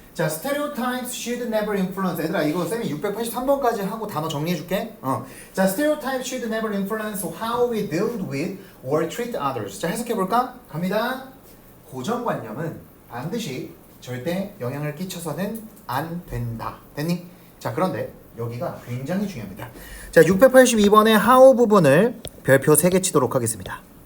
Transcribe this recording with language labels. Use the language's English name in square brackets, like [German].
[English] 자, stereotypes should never influence. [Korean] 얘들아, 이거 쌤이 683번까지 하고 단어 정리해줄게. [English] 자, stereotypes should never influence how we deal with or treat others. [Korean] 자, 해석해볼까? 갑니다. 고정관념은 반드시 절대 영향을 끼쳐서는 안 된다. 됐니? 자, 그런데 여기가 굉장히 중요합니다. 자, 682번의 how 부분을 별표 3개 치도록 하겠습니다.